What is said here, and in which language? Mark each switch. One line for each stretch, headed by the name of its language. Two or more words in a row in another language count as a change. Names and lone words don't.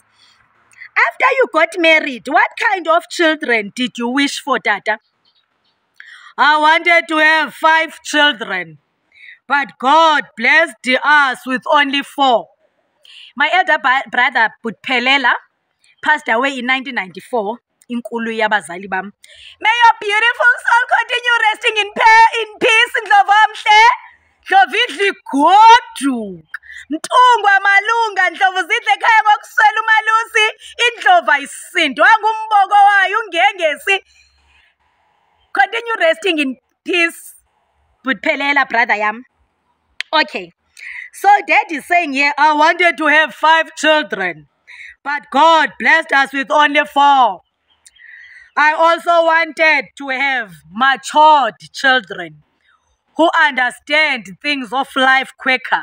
English: After you got married, what kind of children did you wish for, Tata? I wanted to have 5 children, but God blessed us with only 4. My elder brother, Butpelela, passed away in 1994.
Xhosa: Inkulu yabazali bam.
English: May your beautiful soul continue resting in peace, Ndlovamhle.
Xhosa: Ndlovidli goduk. Mtungwa malunga Ndlovu zidle ekhaya ngokuswela umalusi. Indlova isindwa ngumbogo wayo ungengesi.
English: Continue resting in peace, Butpelela, brother yam. Okay. So dad is saying here, I wanted to have 5 children, but God blessed us with only 4. I also wanted to have matured children who understand things of life quicker.